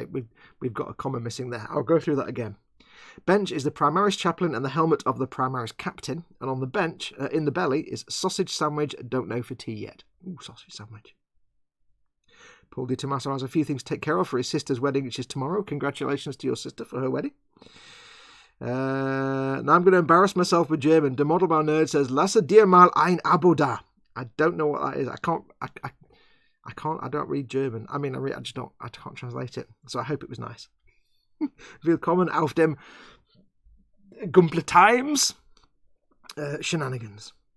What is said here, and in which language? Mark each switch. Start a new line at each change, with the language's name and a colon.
English: Wait, we've got a comma missing there. I'll go through that again. Bench is the Primaris chaplain and the helmet of the Primaris captain, and on the bench in the belly is sausage sandwich. Don't know for tea yet. Ooh, sausage sandwich. Paul Di Tommaso has a few things to take care of for his sister's wedding, which is tomorrow. Congratulations to your sister for her wedding. Now I'm going to embarrass myself with German.
German: Der Modelbau Nerd says, Lasse dir mal ein Abo da.
English: I don't know what that is. I don't read German. I mean, I can't translate it. So I hope it was nice.
German: Willkommen auf dem GUNPLA TIEMZ shenanigans.